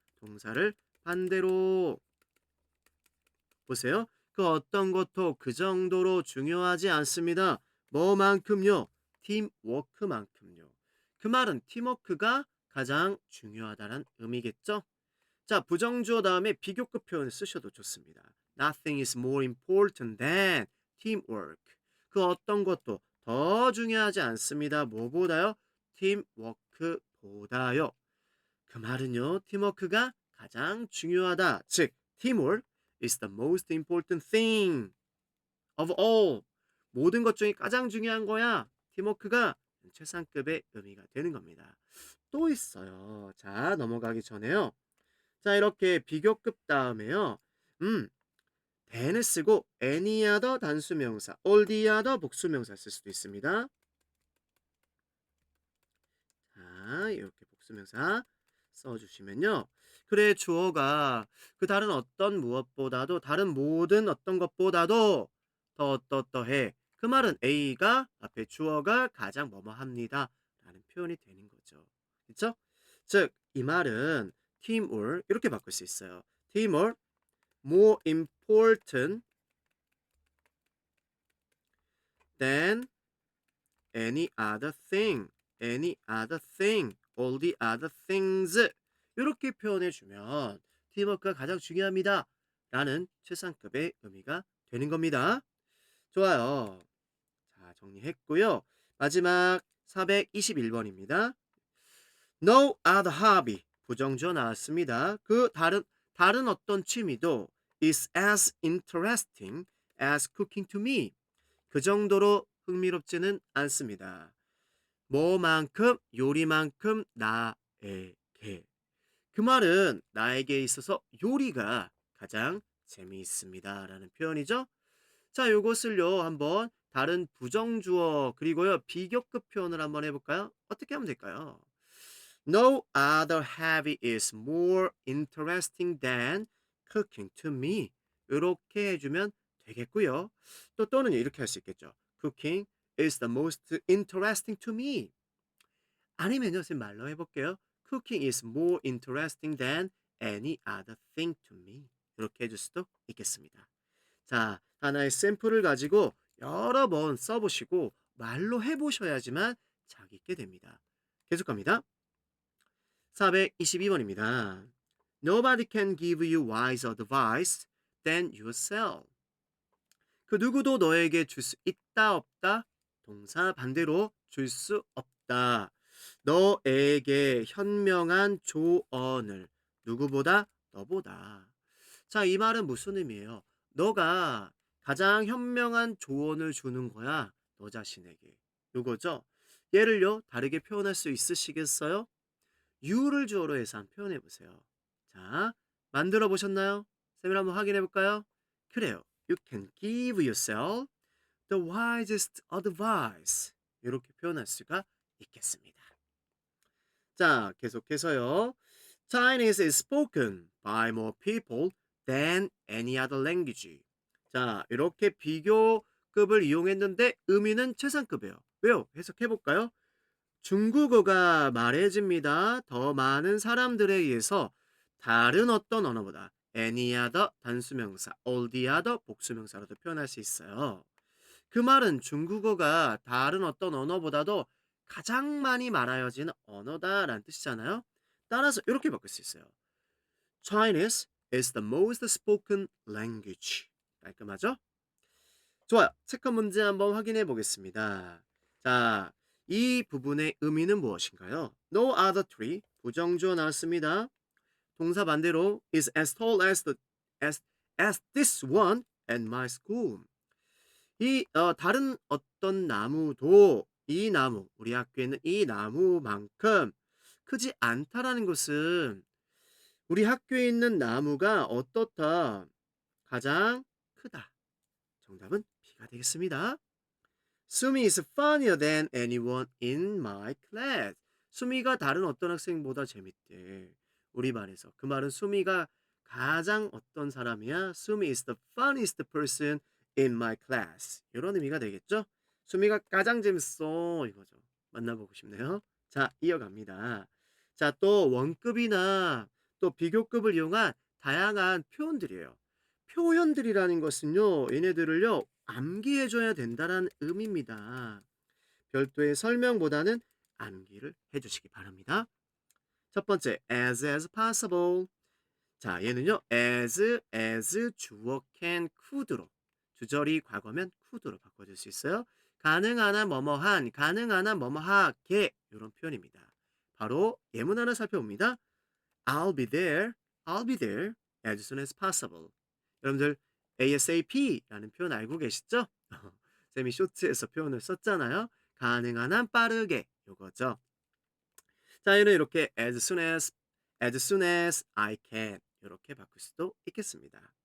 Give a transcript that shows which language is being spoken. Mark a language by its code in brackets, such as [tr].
[ko] 동사를 반대로 보세요. 그 어떤 것도 그 정도로 중요하지 않습니다. 뭐만큼요? 팀워크만큼요. 그 말은 팀워크가 가장 중요하다는 의미겠죠? 자, 부정주어 다음에 비교급 표현을 쓰셔도 좋습니다. [en] Nothing is more important than teamwork. [ko] 그 어떤 것도 더 중요하지 않습니다. 뭐보다요? 팀워크보다요. 그 말은요, 팀워크가 가장 중요하다. [en] 즉, teamwork is the most important thing of all. [ko] 모든 것 중에 가장 중요한 거야. 팀워크가 최상급의 의미가 되는 겁니다. 또 있어요. 자, 넘어가기 전에요. 자, 이렇게 비교급 다음에요. than을 쓰고 any other 단수명사, all the other 복수명사 쓸 수도 있습니다. 자, 이렇게 복수명사 써주시면요. 그래, 주어가 그 다른 어떤 무엇보다도 다른 모든 어떤 것보다도 더 어떠어떠해. 그 말은 A가 앞에 주어가 가장 뭐뭐합니다 라는 표현이 되는 거죠. 그렇죠? 즉, 이 말은 teamwork 이렇게 바꿀 수 있어요. [en] teamwork more important than any other thing, any other thing, all the other things [ko] 이렇게 표현해 주면 팀워크가 가장 중요합니다. 라는 최상급의 의미가 되는 겁니다. 좋아요. 자, 정리했고요. 마지막 421번입니다. [en] No other hobby. [ko] 부정주어 나왔습니다. 그 다른 어떤 취미도 [en] is as interesting as cooking to me. [ko] 그 정도로 흥미롭지는 않습니다. 뭐만큼 요리만큼 나에게. 그 말은 나에게 있어서 요리가 가장 재미있습니다라는 표현이죠. 자, 요것을요 한번 다른 부정주어 그리고요 비교급 표현을 한번 해볼까요? 어떻게 하면 될까요? [en] No other hobby is more interesting than cooking to me. [ko] 이렇게 해주면 되겠고요. 또는 이렇게 할 수 있겠죠. [en] Cooking is the most interesting to me. [ko] 아니면요, 선생님 말로 해볼게요. [en] Cooking is more interesting than any other thing to me. [ko] 이렇게 해줄 수도 있겠습니다. 자, 하나의 샘플을 가지고 여러 번 써보시고 말로 해보셔야지만 자기 있게 됩니다. 계속 갑니다. 422번입니다. [en] Nobody can give you wise advice than yourself. [ko] 그 누구도 너에게 줄 수 있다 없다 동사 반대로 줄 수 없다. 너에게 현명한 조언을 누구보다 너보다. 자, 이 말은 무슨 의미예요? 너가 가장 현명한 조언을 주는 거야. 너 자신에게. 요거죠? 얘를요 다르게 표현할 수 있으시겠어요? you를 주어로 해서 한번 표현해 보세요. 자, 만들어 보셨나요? 쌤이 한번 확인해 볼까요? 그래요. [en] You can give yourself the wisest advice. [ko] 이렇게 표현할 수가 있겠습니다. 자, 계속해서요. [en] Chinese is spoken by more people than any other language. [ko] 자, 이렇게 비교급을 이용했는데 의미는 최상급이에요. 왜요? 해석해 볼까요? 중국어가 말해집니다. 더 많은 사람들에 의해서 다른 어떤 언어보다 any other 단수명사, all the other 복수명사로도 표현할 수 있어요. 그 말은 중국어가 다른 어떤 언어보다도 가장 많이 말하여지는 언어다라는 뜻이잖아요. 따라서 이렇게 바꿀 수 있어요. [en] Chinese is the most spoken language. [ko] 깔끔하죠? 좋아요. 체크 문제 한번 확인해 보겠습니다. 자, 이 부분의 의미는 무엇인가요? [en] No other tree. [ko] 부정주어 나왔습니다. 동사 반대로 [en] is as tall as this one at my school. [ko] 다른 어떤 나무도 이 나무, 우리 학교에 있는 이 나무만큼 크지 않다라는 것은 우리 학교에 있는 나무가 어떻다? 가장 크다. 정답은 B가 되겠습니다. [en] 수미 is funnier than anyone in my class. [ko] 수미가 다른 어떤 학생보다 재밌대. 우리말에서. 그 말은 수미가 가장 어떤 사람이야? [en] 수미 is the funniest person in my class. [ko] 이런 의미가 되겠죠? 수미가 가장 재밌어. 이거죠. 만나보고 싶네요. 자, 이어갑니다. 자, 또 원급이나 또 비교급을 이용한 다양한 표현들이에요. 표현들이라는 것은요, 얘네들을요, 암기해줘야 된다는 의미입니다. 별도의 설명보다는 암기를 해주시기 바랍니다. 첫 번째, as possible. 자, 얘는요, as 주어 can could로 주절이 과거면 could로 바꿔줄 수 있어요. 가능하나 뭐뭐한, 가능하나 뭐뭐하게 이런 표현입니다. 바로 예문 하나 살펴봅니다. [en] I'll be there as soon as possible. [ko] 여러분들 ASAP라는 표현 알고 계시죠? 쌤이 쇼츠에서 표현을 썼잖아요. 가능한 한 빠르게 요거죠. 자, 얘는 이렇게 [en] as soon as I can [ko] 이렇게 바꿀 수도 있겠습니다.